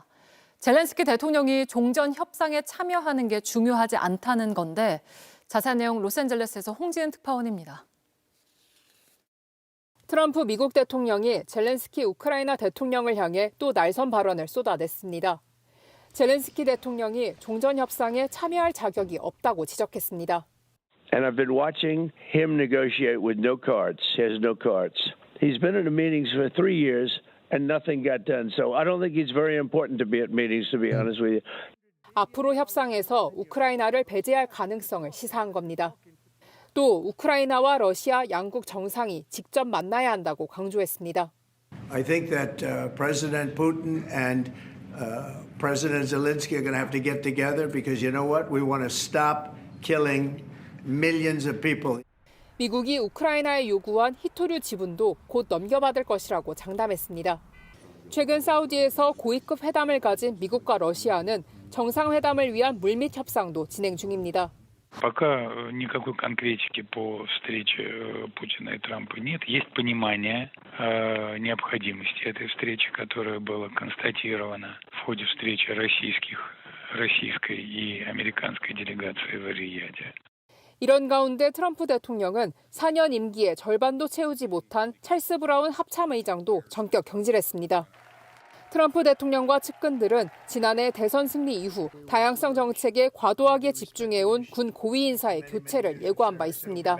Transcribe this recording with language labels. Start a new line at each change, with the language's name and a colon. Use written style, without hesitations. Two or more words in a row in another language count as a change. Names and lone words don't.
Korean: 젤렌스키 대통령이 종전 협상에 참여하는 게 중요하지 않다는 건데 자세한 내용 로스앤젤레스에서 홍지은 특파원입니다. 트럼프 미국 대통령이 젤렌스키 우크라이나 대통령을 향해 또 날선 발언을 쏟아냈습니다. 젤렌스키 대통령이 종전 협상에 참여할 자격이 없다고 지적했습니다.
English: And I've been watching him negotiate with no cards. He has no cards. He's been in the meetings for 3 years and nothing got done. So I don't think he's very important to be at meetings, to be honest with you.
Korean: 앞으로 협상에서 우크라이나를 배제할 가능성을 시사한 겁니다. 또 우크라이나와 러시아 양국 정상이 직접 만나야 한다고 강조했습니다.
English: I think that President Putin and President Zelensky are going to have to get together because you know what? We want to stop killing millions of people.
Korean: 미국이 우크라이나에 요구한 히토류 지분도 곧 넘겨받을 것이라고 장담했습니다. 최근 사우디에서 고위급 회담을 가진 미국과 러시아는 정상회담을 위한 물밑 협상도 진행 중입니다.
Russian: Пока никакой конкретики по встрече Путина и Трампа нет. Есть понимание необходимости этой встречи, которая была констатирована в ходе встречи российской и американской делегации в Риаде.
Korean: 이런 가운데 트럼프 대통령은 4년 임기에 절반도 채우지 못한 찰스 브라운 합참의장도 전격 경질했습니다. 트럼프 대통령과 측근들은 지난해 대선 승리 이후 다양성 정책에 과도하게 집중해온 군 고위 인사의 교체를 예고한 바 있습니다.